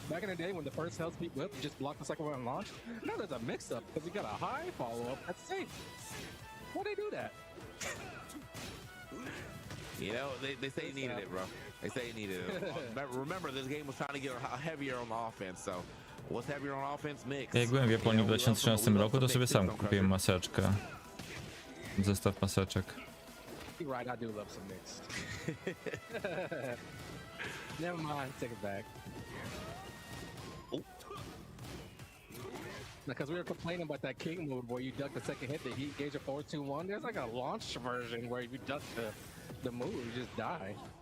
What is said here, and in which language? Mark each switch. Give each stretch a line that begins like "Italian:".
English: Back in the day when the first health speed whip just blocked the second one and launched, now there's a mix-up because you got a high follow-up. That's safe. Why'd they do that? They say you needed it, bro. They say you needed it. Remember, this game was trying to get heavier on the offense, so what's heavier on offense? Mix.
Polish: Jak byłem w Japonii w 2013 roku, to sobie sam kupiłem maseczkę. Zestaw maseczek.
English: You're right, I do love some mix. Never mind, take it back. Because we were complaining about that king move where you duck the second hit, the heat gauge of 4-2-1. There's like a launch version where if you duck the move, you just die.